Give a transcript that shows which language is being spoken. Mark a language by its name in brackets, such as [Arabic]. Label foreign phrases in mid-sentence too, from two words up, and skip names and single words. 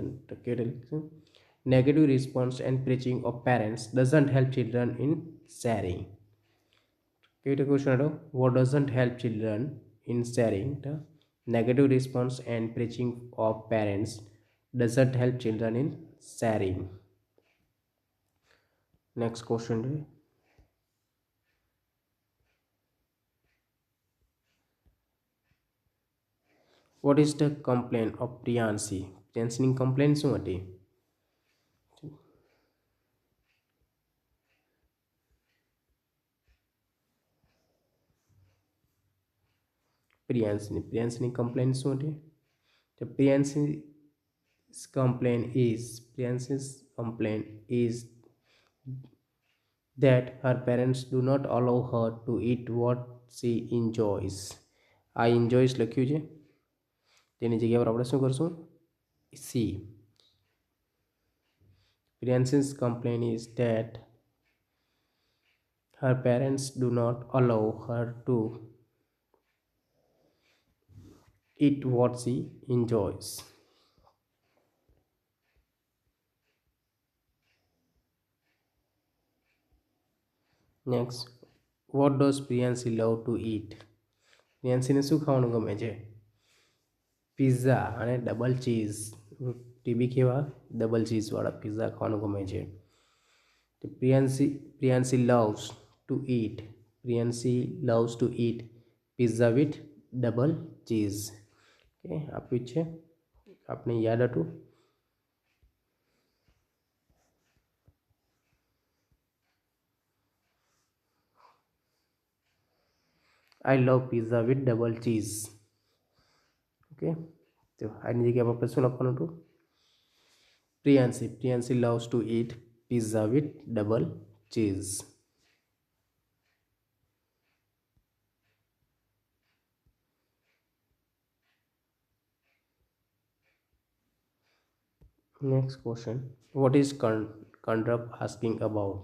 [Gujarati] તો કેવી રીતે? [English] Negative response and preaching of parents doesn't help children in sharing. [Gujarati] કેવી રીતે ક્વેશ્ચન હતો? [English] What doesn't help children in sharing? The negative response and preaching of parents doesn't help children in sharing. Next question. What is the complaint of Priyanshi? [Gujarati] પ્રિયાંશની કમ્પ્લેન શું હતી? પ્રિયાંશની કમ્પ્લેન શું હતી? [English] તો Priyanshi's complaint is that her parents do not allow her to eat what she enjoys. [Gujarati] આ enjoys લખ્યું છે તેની જગ્યા પર આપણે શું કરશું? સી. [English] Priyansi's complaint is that her parents do not allow her to eat what she enjoys. Next, what does Priyansi love to eat? [Gujarati] પ્રિયાંશીને શું ખાવાનું ગમે છે? પિઝા અને [English] double cheese. [Gujarati] ટીબી કેવા [English] double cheese [Gujarati] પિઝા ખાવાનું ગમે છે. [English] તો પ્રિયાંશી loves to eat. પ્રિયાંશી loves to eat pizza with double cheese. [Gujarati] ઓકે, આપ્યું છે, આપણે યાદ હતું. [English] I love pizza with double cheese. [Gujarati] ઓકે, તો આની જગ્યાએ આપણે શું લખવાનું હતું? [English] પ્રિયાંશી loves to eat pizza with double cheese. Next question, what is Kandrap asking about?